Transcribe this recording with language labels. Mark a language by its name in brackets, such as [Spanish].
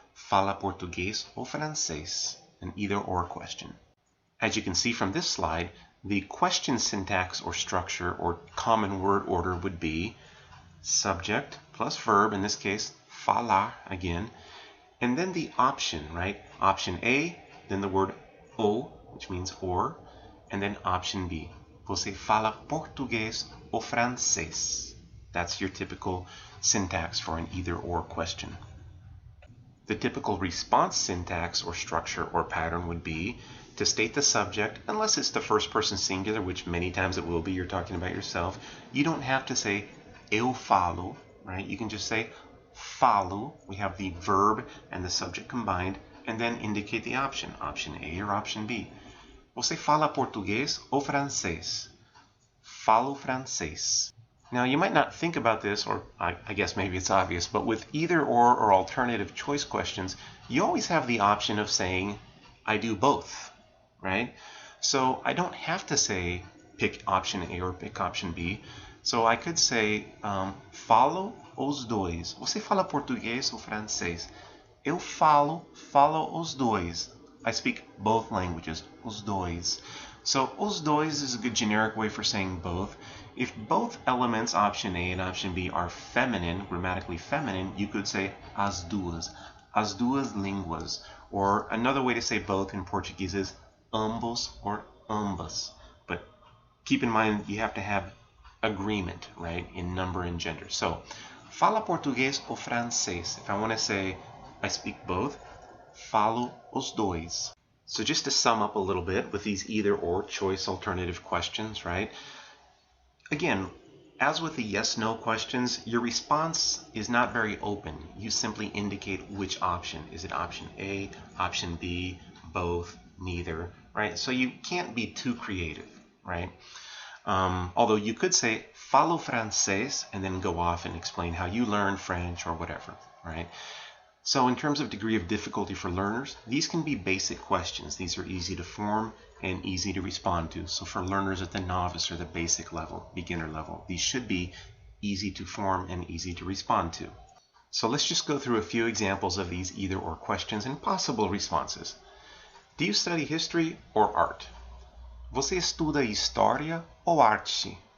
[Portuguese] Fala português ou francês? [English] An either or question. As you can see from this slide, the question syntax or structure or common word order would be subject plus verb, in this case, falar again, and then the option, right? Option A, then the word ou, which means or, and then option B. [Portuguese] Você fala português ou francês? [English] That's your typical syntax for an either or question. The typical response syntax or structure or pattern would be to state the subject, unless it's the first person singular, which many times it will be, you're talking about yourself. You don't have to say eu falo, right? You can just say falo. We have the verb and the subject combined, and then indicate the option, option A or option B. [Portuguese] Você fala português ou francês? Falo francês. [English] Now, you might not think about this, or I guess maybe it's obvious, but with either or alternative choice questions, you always have the option of saying, I do both, right? So I don't have to say pick option A or pick option B. So I could say, [Portuguese] falo os dois. Você fala português ou francês? Eu falo os dois. [English] I speak both languages, os dois. So os dois is a good generic way for saying both. If both elements, option A and option B, are feminine, grammatically feminine, you could say [Portuguese] as duas línguas. [English] Or another way to say both in Portuguese is ambos or ambas. But keep in mind you have to have agreement, right, in number and gender. [Portuguese] So, fala português ou francês? [English] If I want to say I speak both, [Portuguese] falo os dois. [English] So just to sum up a little bit with these either or choice alternative questions, right? Again, as with the yes/no questions, your response is not very open. You simply indicate which option. Is it option A, option B, both, neither, right? So you can't be too creative, right? Although you could say, [Portuguese] falo francês, [English] and then go off and explain how you learn French or whatever, right? So in terms of degree of difficulty for learners, these can be basic questions. These are easy to form and easy to respond to. So for learners at the novice or the basic level, beginner level, these should be easy to form and easy to respond to. So let's just go through a few examples of these either or questions and possible responses. Do you study history or art? [Portuguese] Você estuda história ou arte?